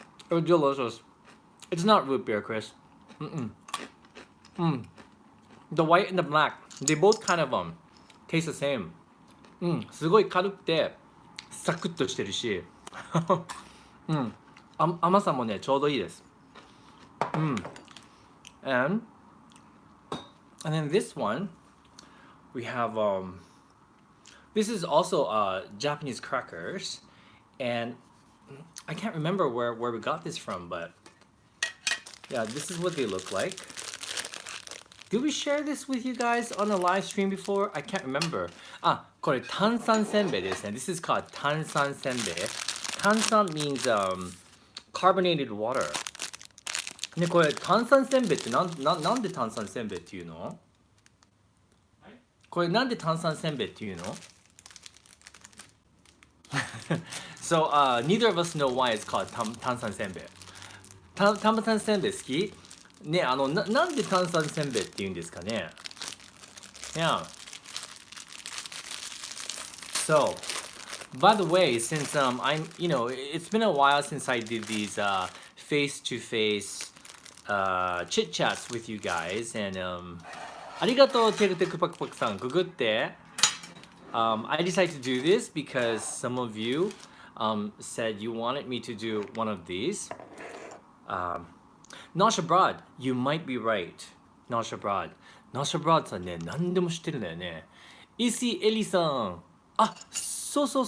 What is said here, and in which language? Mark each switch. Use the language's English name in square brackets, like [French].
[English] It's delicious. It's not root beer, Chris. The white and the black, they both kind of taste the same. [Japanese] すごい軽くてサクッとしてるし、甘さもねちょうどいいです。 [English] And then this one we have this is also Japanese crackers, and I can't remember where we got this from, but yeah, this is what they look like. Did we share this with you guys on a live stream before? I can't remember. [Japanese] あ、これ炭酸せんべいですね。 [English] This is called 炭酸せんべい。 炭酸 means carbonated water. [Japanese] ね、これ炭酸せんべいってなんで炭酸せんべいっていうの？これなんで炭酸せんべいっていうの？ [English] So neither of us know why it's called 炭酸せんべい。 [Japanese] 炭酸せんべい好き？ね、なんで炭酸せんべいって言うんですかね？ [English] Yeah. So, by the way, since I'm, it's been a while since I did these face-to-face chit chats with you guys, and [Japanese] ありがとうテクテクパクパクさん、ググって。 [English] I decided to do this because some of you said you wanted me to do one of these. Nosh Abroad, you might be right. Nosh Abroad. [Japanese] Nosh Abroad さんね、何でも知ってるんだよね。石エリさん。あ、そう。